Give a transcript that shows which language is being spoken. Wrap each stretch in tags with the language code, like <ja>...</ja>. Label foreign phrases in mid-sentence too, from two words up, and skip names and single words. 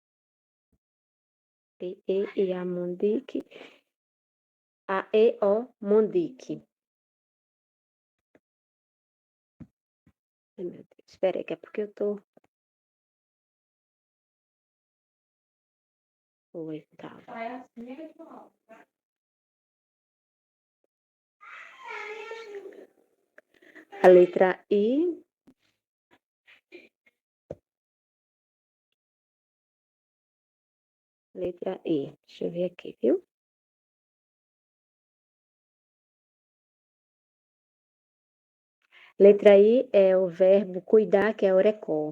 <tpw>Pe, iá, mondique. Aé, o, mondique.</tpw> <pt>Ai, meu Deus, espera aí, que é porque eu tô oitava. A letra I. Letra I. Deixa eu ver aqui, viu? Letra I é o verbo cuidar, que é orecó.</pt>